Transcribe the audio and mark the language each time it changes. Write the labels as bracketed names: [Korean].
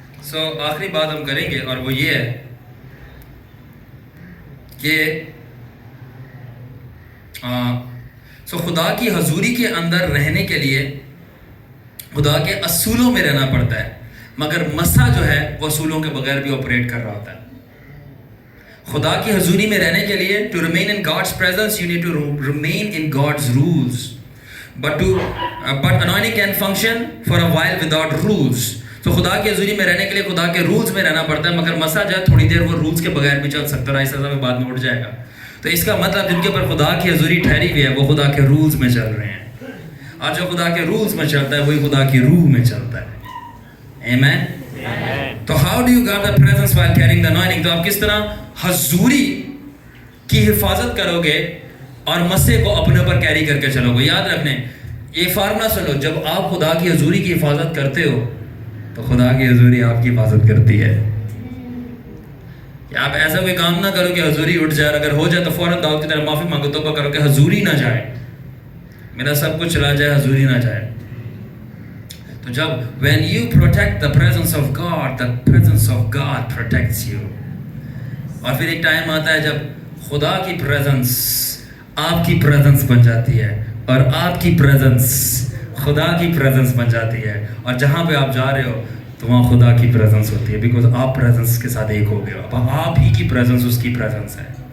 [Urdu] سو آخری بات ہم کریں گے اور وہ یہ ہے کہ خدا کی حضوری کے اندر رہنے کے لیے خدا کے اصولوں میں رہنا پڑتا ہے, مگر مسا جو ہے وہ اصولوں کے بغیر بھی آپریٹ کر رہا ہوتا ہے. خدا کی حضوری میں رہنے کے لیے [English] to remain in God's presence you need to remain in God's rules, but anointing can function for a while without rules. [Urdu] تو خدا کی حضوری میں رہنے کے لیے خدا کے رولز میں رہنا پڑتا ہے, مگر مسا جو ہے تھوڑی دیر وہ رولز کے بغیر بھی چل سکتا ہے, اس طرح بعد میں اٹھ جائے گا. تو اس کا مطلب جن کے اوپر خدا کی حضوری ٹھہری ہوئی ہے وہ خدا کے رولز میں چل رہے ہیں, اور جو خدا کے رولز میں چلتا ہے وہی خدا کی روح میں چلتا ہے. آمین. تو [English] how do you guard the presence while carrying the anointing? [Urdu] تو آپ کس طرح حضوری کی حفاظت کرو گے اور مسے کو اپنے اوپر کیری کر کے چلو گے. یاد رکھنے یہ فارمولا سنو, جب آپ خدا کی حضوری کی حفاظت کرتے ہو تو خدا کی حضوری آپ کی حفاظت کرتی ہے. کہ آپ ایسا کوئی کام نہ کرو کہ حضوری اٹھ جائے, اگر ہو جائے تو فوراً داؤد کی طرح معافی مانگو, توبہ کرو کہ حضوری نہ جائے, میرا سب کچھ چلا جائے, حضوری نہ جائے. تو جب [English] when you protect the presence of God, the presence of God protects you. [Urdu] اور پھر ایک ٹائم آتا ہے جب خدا کی پریزنس آپ کی پریزنس بن جاتی ہے اور آپ کی پریزنس خدا کی پریزنس بن جاتی ہے, اور جہاں پہ آپ جا رہے ہو تو وہاں خدا کی پریزنس ہوتی ہے, بیکاز آپ پریزنس کے ساتھ ایک ہو گئے ہو. اب آپ ہی کی پریزنس اس کی پریزنس ہے.